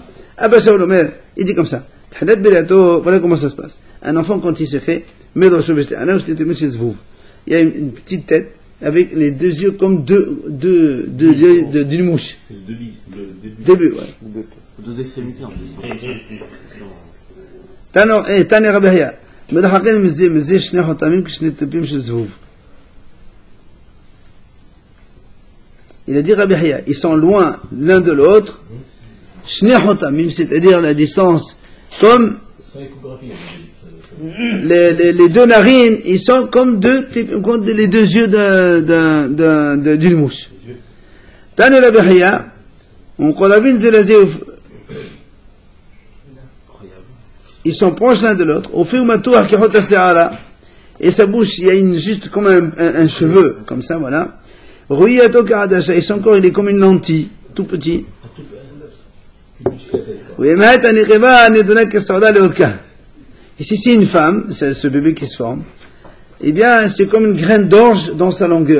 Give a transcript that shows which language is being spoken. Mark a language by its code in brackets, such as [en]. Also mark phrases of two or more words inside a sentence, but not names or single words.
[he] אבא שאול אומר, [fr] il dit comme ça. Voilà comment ça se passe. Un enfant, quand il se crée, il y a une petite tête avec les 2 yeux comme deux yeux d'une mouche. C'est le début, ouais. 2 extrémités en plus. [he] תנא רבי חייא, מדחקים מזה 2 חותמים כשני טיפים של זבוב. [fr] Il a dit Rabbi Hiya, ils sont loin l'un de l'autre, [he] שני חותמים, [fr] c'est-à-dire la distance, comme les 2 narines, ils sont comme les 2 yeux d'une mouche. [he] תנא רבי חייא, ומקורבים זה לזה, [fr] ils sont proches l'un de l'autre, au fait et sa bouche, il y a juste comme un cheveu, comme ça, voilà. Et son corps, il est comme une lentille, tout petit. Et si c'est une femme, c'est ce bébé qui se forme, eh bien, c'est comme une graine d'orge dans sa longueur.